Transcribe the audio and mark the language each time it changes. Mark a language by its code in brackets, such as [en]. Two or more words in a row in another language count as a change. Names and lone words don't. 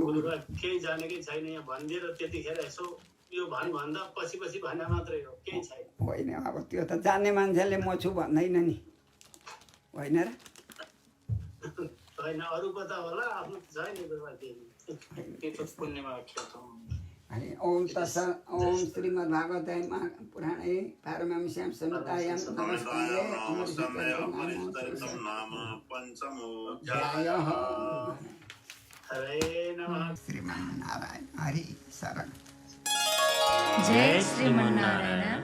[ne] केही जानेकै छैन यहाँ भनिदिएर त्यतिखेर यसो यो भन्दा पछि भन्दा मात्रै हो, केही छैन। होइन अब त्यो त जान्ने मान्छेले म छु भन्दैन नि, होइन र? होइन अरूको त होला, आफ्नो छैन [sa] अनि ओम श्रीमद्भागवते पुराणे पारमहंस्यां संहितायां नमस्कारे श्रीमन्नारायण हरि शरण। जय श्रीमन्नारायण।